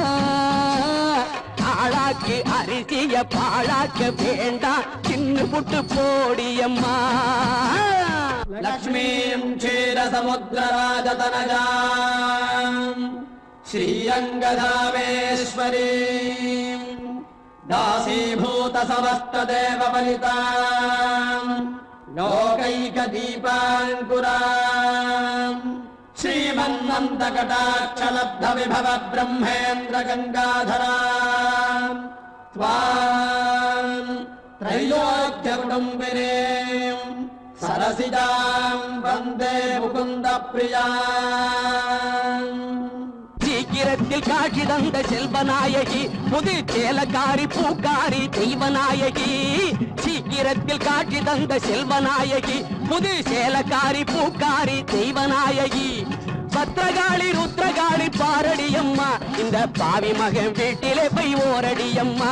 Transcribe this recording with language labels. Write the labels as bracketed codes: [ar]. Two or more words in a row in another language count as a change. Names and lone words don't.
[ta] ஆளாக்கு அரிசிய பாழாக்க வேண்டாம் தின்னு புட்டு போடியம்மா. [sa] लक्ष्मीम् क्षीरसमुद्रराजतनयाम् श्रीरङ्गधामेश्वरीम् दासीभूत समस्त देव बलिताम् लोकैक दीपाङ्कुराम् श्रीमन्नन्द कटाक्ष लब्ध विभव ब्रह्मेन्द्र गंगाधराम् त्वाम् त्रैलोक्य कुटुम्बिनीम् सरसिजाम् वन्दे मुकुन्द प्रियाम्. [ta] சீக்கிரத்தில் காட்சி தந்த செல்வநாயகி புது சேலக்காரி பூக்காரி தெய்வநாயகி. சீக்கிரத்தில் காட்சி தந்த செல்வநாயகி புது சேலக்காரி பூக்காரி தெய்வநாயகி. பத்ரகாளி ருத்ரகாளி பாரடியம்மா இந்த பாவி மகன் வீட்டிலே போய் ஓரடியம்மா.